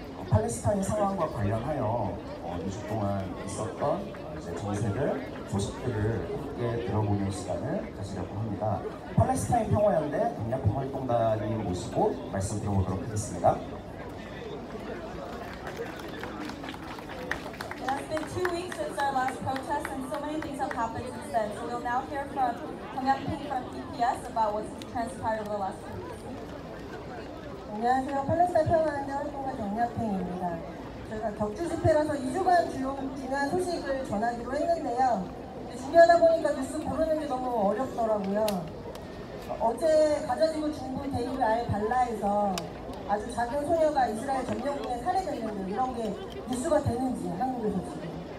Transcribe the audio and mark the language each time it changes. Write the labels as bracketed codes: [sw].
[ko] 팔레스타인 상황과 관련하여 2주 동안 있었던 정세들, 소식들을 함께 들어보는 시간을 가지려고 합니다. 팔레스타인 평화연대 동양평화활동단님 모시고 말씀 들어보도록 하겠습니다. [en] It has been 2 weeks since our last protest, and so many things have happened since then. So we'll now hear from Peng from PPS about what's transpired over the last 2 weeks. [ko] 안녕하세요. 팔레스타인 평화연대 활동가 정약팽입니다. 저희가 격주 집회라서 2주간 중요한 소식을 전하기로 했는데요. 준비하다 보니까 뉴스 고르는 게 너무 어렵더라고요. 어제 가자지구 중부 데이브 알 발라에서 아주 작은 소녀가 이스라엘 점령군에 살해됐는데 이런 게 뉴스가 되는지 한국에서 지금.